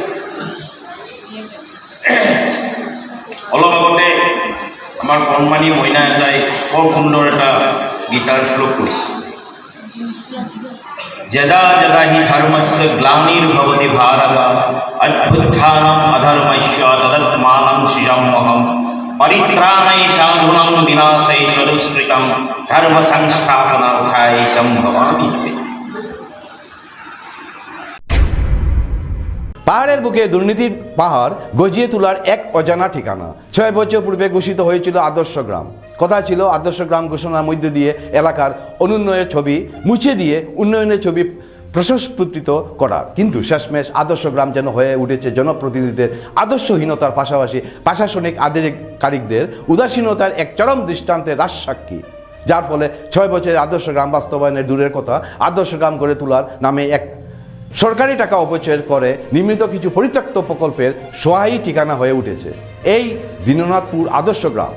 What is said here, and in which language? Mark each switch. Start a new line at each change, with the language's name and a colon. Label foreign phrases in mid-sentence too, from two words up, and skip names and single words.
Assamese: অলপ আগতে আমাৰ কণমানি মইনা এটাই বৰ সুন্দৰ এটা গীতাৰ শ্লোক কৈছে,
Sanskrit: যদা যদা হি ধৰ্মস্য গ্লানিৰ্ভৱতি ভাৰত অভ্যুত্থানম অধৰ্মস্য তদাত্মানং সৃজাম্যহম परित्राणै साधूनां विनाशै सदुष्कृतं धर्म संस्थापनार्थाय सम्भवामि।
Bangla: পাহাড়ের বুকে দুর্নীতির পাহাড় গজিয়ে তোলার এক অজানা ঠিকানা। 6 বছর পূর্বে ঘোষিত হয়েছিল আদর্শ গ্রাম। কথা ছিল আদর্শ গ্রাম ঘোষণার মধ্যে দিয়ে এলাকার অনুন্নয়নের ছবি মুছে দিয়ে উন্নয়নের ছবি প্রশস্ফুটিত করা, কিন্তু শেষমেশ আদর্শ গ্রাম যেন হয়ে উঠেছে জনপ্রতিনিধিদের আদর্শহীনতার পাশাপাশি প্রশাসনিক আধিকারিকদের উদাসীনতার এক চরম দৃষ্টান্তের রাজসাক্ষী, যার ফলে 6 বছরের আদর্শ গ্রাম বাস্তবায়নের দূরের কথা, আদর্শ গ্রাম গড়ে তোলার নামে এক সরকারি টাকা অপচয় করে নির্মিত কিছু পরিত্যক্ত প্রকল্পের সহায়ী ঠিকানা হয়ে উঠেছে এই দীননাথপুর আদর্শ গ্রাম।